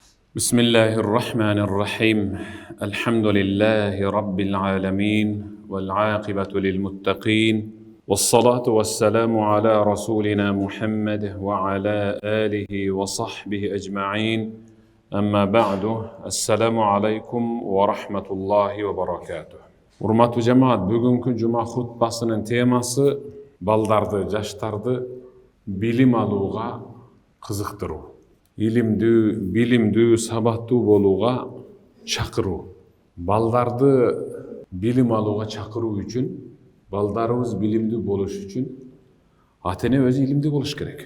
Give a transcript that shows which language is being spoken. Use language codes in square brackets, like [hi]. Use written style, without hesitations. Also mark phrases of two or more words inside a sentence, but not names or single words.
[ar] بسم الله الرحمن الرحيم الحمد لله رب العالمين والعاقبة للمتقين والصلاة والسلام على رسولنا محمد وعلى آله وصحبه أجمعين أما بعد السلام عليكم ورحمة الله وبركاته. [ky] Урматтуу жамаат, бүгүнкү жума хутбасынын темасы балдарды, жаштарды билим алууга кызыктыруу. Билимдүү, сабаттуу болууга чакыруу. Балдарды билим алууга чакыруу үчүн, балдарыбыз билимдүү болуш үчүн ата-эне өзү илимдүү болуш керек.